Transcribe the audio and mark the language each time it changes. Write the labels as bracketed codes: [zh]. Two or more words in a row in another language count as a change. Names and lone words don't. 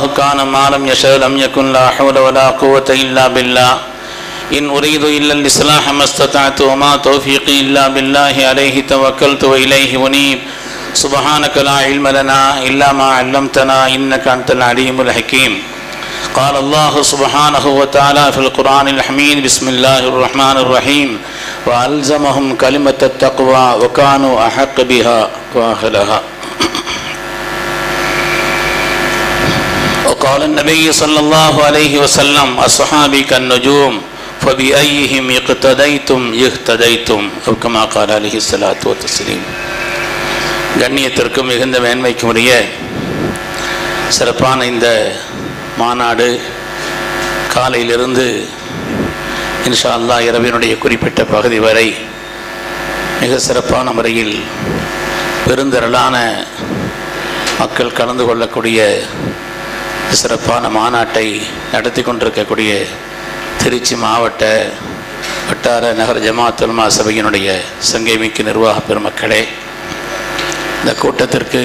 [ar] كان ما لم يشاء لم يكن لا حول ولا قوة إلا بالله إن أريد إلا الإصلاح ما استطعت وما توفيقي إلا بالله عليه توكلت وإليه أنيب سبحانك لا علم لنا إلا ما علمتنا إنك أنت العليم الحكيم قال الله سبحانه وتعالى في القرآن الحميد بسم الله الرحمن الرحيم وألزمهم كلمة التقوى وكانوا أحق بها وأهلها وقال النبي صلى الله عليه وسلم الصحابي كالنجوم فبأيهم اقتديتم يهتديتم أو كما قال عليه الصلاة والتسليم [ta] கண்ணியத்திற்கும் மிகுந்த மேன்மைக்கும் உரிய சிறப்பான இந்த மாநாடு காலையிலிருந்து இன்ஷா அல்லாஹ் இரவினுடைய குறிப்பிட்ட பகுதி வரை மிக சிறப்பான முறையில் பெருந்திரளான மக்கள் கலந்து கொள்ளக்கூடிய சிறப்பான மாநாட்டை நடத்தி கொண்டிருக்கக்கூடிய திருச்சி மாவட்ட வட்டார நகர ஜமாத் உலமா சபையினுடைய சங்கைமிக்க நிர்வாக பெருமக்களே, இந்த கூட்டத்திற்கு